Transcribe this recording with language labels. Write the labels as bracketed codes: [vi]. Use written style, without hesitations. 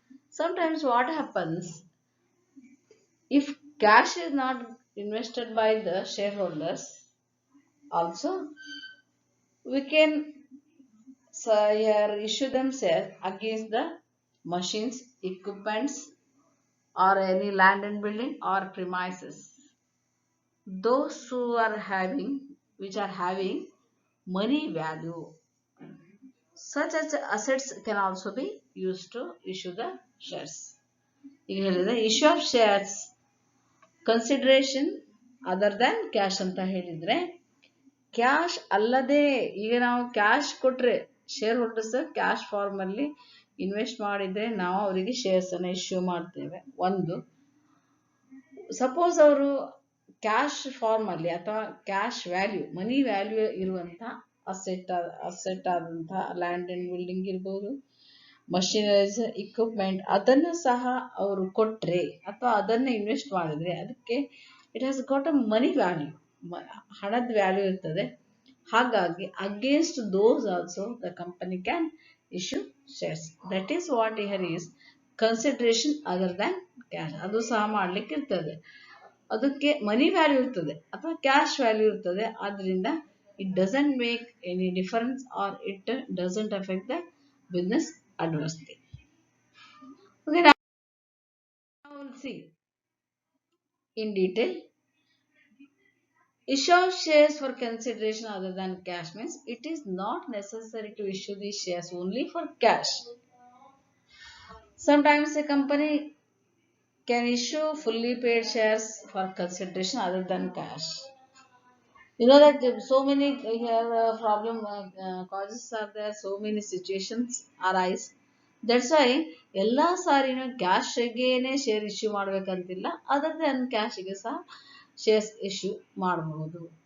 [en] Sometimes what happens, if cash is not invested by the shareholders, also we can here issue them shares against the machines, equipments, or any land and building or premises. Those who are having, which are having money value, such as assets can also be used to issue the shares. Here the issue of shares consideration other than cash [kn] ಅಂತ ಹೇಳಿದ್ರೆ, cash ಅಲ್ಲದೆ ಈಗ ನಾವು cash ಕೊಟ್ರೆ share holders cash form ಅಲ್ಲಿ invest ಮಾಡಿದ್ರೆ ನಾವು ಅವರಿಗೆ ಶೇರ್ಸ್ ಅನ್ನ ಇಶ್ಯೂ ಮಾಡ್ತೇವೆ. ಒಂದು, ಸಪೋಸ್ ಅವರು ಕ್ಯಾಶ್ ಫಾರ್ಮ್ ಅಲ್ಲಿ ಅಥವಾ ಕ್ಯಾಶ್ ವ್ಯಾಲ್ಯೂ, ಮನಿ ವ್ಯಾಲ್ಯೂ ಇರುವಂತ ಅಸೆಟ್ ಆದಂತಹ ಲ್ಯಾಂಡ್ ಅಂಡ್ ಬಿಲ್ಡಿಂಗ್ ಇರ್ಬೋದು, ಮಷಿನರೀಸ್, ಇಕ್ವಿಪ್ಮೆಂಟ್, ಅದನ್ನು ಸಹ ಅವರು ಕೊಟ್ರೆ ಅಥವಾ ಅದನ್ನ ಇನ್ವೆಸ್ಟ್ ಮಾಡಿದ್ರೆ ಅದಕ್ಕೆ [en] it has got a money value, [kn] ಹಣದ ವ್ಯಾಲ್ಯೂ ಇರ್ತದೆ. [en] ಹಾಗಾಗಿ against those also the company can issue shares. That is what here is consideration other than cash. [kn] ಅದು ಸಹ ಮಾಡ್ಲಿಕ್ಕೆ ಇರ್ತದೆ, ಅದಕ್ಕೆ ಮನಿ ವ್ಯಾಲ್ಯೂ ಇರ್ತದೆ ಅಥವಾ ಕ್ಯಾಶ್ ವ್ಯಾಲ್ಯೂ ಇರ್ತದೆ. [en] ಆದ್ರಿಂದ it doesn't make any difference or it doesn't affect the business adversely. Okay, now we'll see in detail. Issue of shares for consideration other than cash means it is not necessary to issue these shares only for cash. Sometimes a company can issue fully paid shares for consideration other than cash. You know that so many here problem causes are there, so many situations arise. That's why [kn] ಎಲ್ಲ ಸಾರಿನೂ ಕ್ಯಾಶ್ಗೇನೆ share issue ಮಾಡ್ಬೇಕಂತಿಲ್ಲ, other than ಕ್ಯಾಶ್ಗೆ ಸಹ shares issue ಮಾಡಬಹುದು.